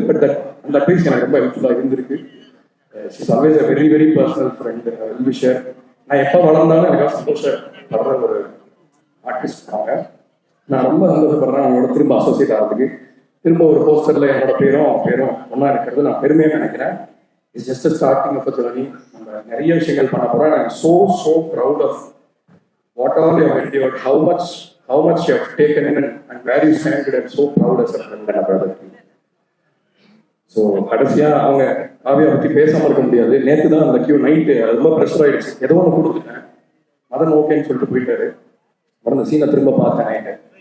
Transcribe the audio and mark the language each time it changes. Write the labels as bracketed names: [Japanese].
[Tamil] But அந்த advice எனக்கு ரொம்ப ஹெல்ப்ஃபுல்லாக இருந்திருக்கு. [English] It's always a very very personal friend, well wisher. [Tamil] நான் எப்போ வளர்ந்தாலும் எனக்கு சந்தோஷப்படுற ஒரு ஆர்டிஸ்ட் அவங்க. நான் ரொம்ப சந்தோஷப்படுறேன் அவங்களோட திரும்ப அசோசியேட் ஆகிறதுக்கு. திரும்ப ஒரு போஸ்டர்ல என்னோட பேரும் ஒன்றா இருக்கிறது நான் பெருமையாக நினைக்கிறேன். [English] It's just starting of a journey. [Tamil] நம்ம நிறைய விஷயங்கள் பண்ண போகிறோம். [English] I am so proud of what all you have endured, how much you have taken in and where you stand. I'm so proud as a friend and a brother. [Tamil] So கடைசியா அவங்க காவியா பத்தி பேசாம இருக்க முடியாது. நேற்று தான் அந்த கியூ நைட்டு ரொம்ப ப்ரெஷர் ஆயிடுச்சு. ஏதோ ஒன்று கொடுத்துட்டேன், மதன் ஓகேன்னு சொல்லிட்டு போயிட்டாரு. அப்புறம் அந்த சீனை திரும்ப பார்த்தேன் நைட்டு.